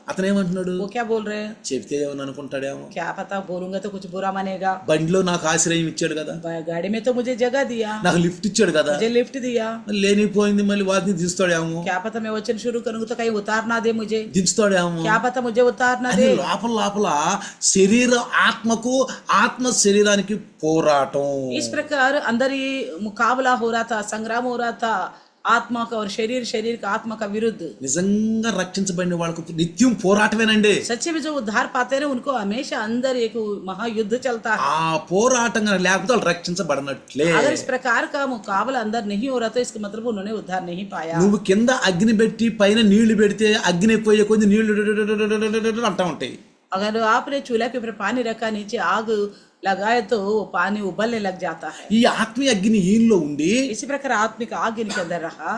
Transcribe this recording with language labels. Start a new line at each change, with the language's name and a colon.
Telugu: అతను ఏమంటున్నాడు,
Hindi: वो क्या बोल रहे हैं,
Telugu: చెబితే ఏమని అనుకుంటాడేమో.
Hindi: क्या पता बोलूंगा तो कुछ बुरा मानेगा।
Telugu: బండిలో నాకు ఆశ్రయం ఇచ్చాడు కదా,
Hindi: गाड़ी में तो मुझे जगह दिया,
Telugu: నాకు లిఫ్ట్ ఇచ్చాడు కదా,
Hindi: मुझे लिफ्ट दिया,
Telugu: లేనిపోయింది మళ్ళీ వాటిని దించుతాడేమో,
Hindi: क्या पता मैं वचन शुरू करूंगा तो कहीं उतार ना दे मुझे,
Telugu: దించుతాడేమో.
Hindi: क्या पता मुझे उतार ना
Telugu: అని
Hindi: दे।
Telugu: లోపల లోపల శరీర ఆత్మకు ఆత్మ శరీరానికి పోరాటం.
Hindi: इस प्रकार अंदर ये मुकाबला हो रहा था, संग्राम हो रहा था आत्मा का और शरीर का आत्मा का विरुद्ध।
Telugu: నిజంగా రక్షించబడిన వాళ్ళకు నిత్యం పోరాటమేనండి.
Hindi: सच्चे में जो उद्धार पाते हैं उनको हमेशा अंदर एक महायुद्ध चलता है।
Telugu: ఆ పోరాటం లేకపోతే వాళ్ళు రక్షించబడినట్లే.
Hindi: अगर इस प्रकार का मुकाबला अंदर नहीं हो रहा तो इसका मतलब उन्होंने उद्धार नहीं पाया।
Telugu: నువ్వు కింద అగ్ని పెట్టి పైన నీళ్లు పెడితే అగ్ని ఎక్కువ కొద్ది నీళ్లు అంటా ఉంటాయి.
Hindi: अगर आपने चूल्हा के ऊपर पानी रखा, नीचे आग लगाए तो वो पानी उबलने लग जाता है।
Telugu: ఈ ఆత్మీయ అగ్ని ఈయనలో ఉండి
Hindi: इसी प्रकार आत्मिक आग इनके अंदर रहा।